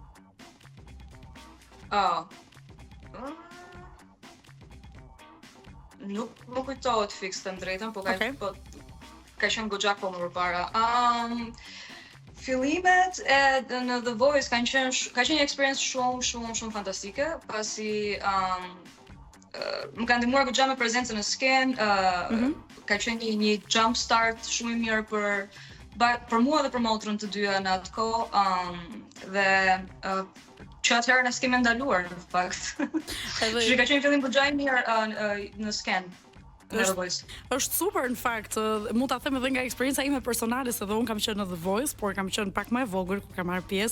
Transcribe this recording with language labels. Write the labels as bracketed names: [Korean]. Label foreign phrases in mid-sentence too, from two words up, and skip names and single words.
[Albanian] Nuk më kujtohet fiks të drejtën, po ka qenë goxha kohë më përpara. Fillimet në The Voice ka qenë një eksperiencë shumë fantastike, pasi më ka ndihmuar goxha me prezencën në skenë, ka qenë një [English] jump start [Albanian] shumë I mirë për mua dhe për motrën të dyja në atë kohë, dhe që atëherë ne s'kemi ndaluar në fakt. Që ka qenë fillim goxha I mirë në skenë. Është super në fakt, mund ta them edhe nga eksperjenca ime personale, se dhe unë kam qenë në The Voice, por kam qenë pak më e vogël kur kam marrë pjesë.